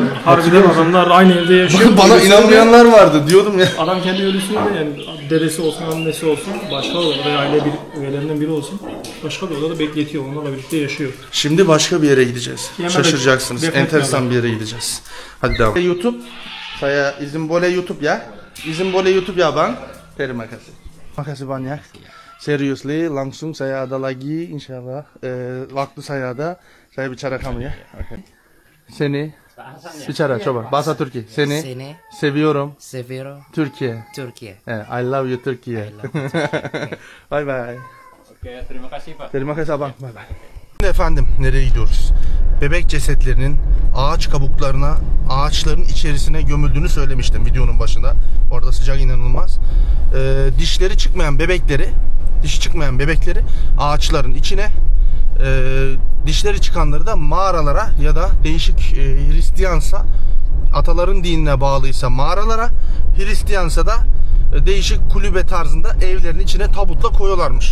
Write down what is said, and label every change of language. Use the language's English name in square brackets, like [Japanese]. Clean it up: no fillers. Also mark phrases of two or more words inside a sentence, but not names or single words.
[Turkish] harbiden adamlar aynı evde yaşıyor. Bana Ölüsü inanmayanlar vardı diyordum ya. de- Adam kendi ölüsünü de yani dedesi olsun, annesi olsun, başka odada veya aile üyelerinden biri olsun, başka bir odada bekletiyor. Onlarla birlikte yaşıyor. Şimdi başka bir yere gideceğiz. Yemek- Şaşıracaksınız. defnetme Enteresan bir yere gideceğiz. Hadi devam. YouTube. [Indonesian] Saya izin boleh YouTube ya. İzin boleh YouTube ya bang. Terima kasih. Makasih banyak. Seriously, langsung saya ada lagi insyaallah. Waktu saya ada, saya bicara kamu ya. Okay. Seni bicara coba. [Turkish] Bahasa Türkiye. [Indonesian] Seni [Turkish] Seni seviyorum. seviyorum Türkiye. Türkiye. [English] I love you Türkiye. Bye bye. [Indonesian] Oke, terima kasih Pak. Terima kasih abang. [English] Bye bye. [Turkish] Şimdi efendim nereye gidiyoruz? Bebek cesetlerinin ağaç kabuklarına, ağaçların içerisine gömüldüğünü söylemiştim videonun başında. Orada sıcak inanılmaz. Dişleri çıkmayan bebekleri, dişi çıkmayan bebekleri ağaçların içine, dişleri çıkanları da mağaralara ya da değişik Hristiyansa, ataların dinine bağlıysa mağaralara, Hristiyansa da değişik kulübe tarzında evlerin içine tabutla koyuyorlarmış.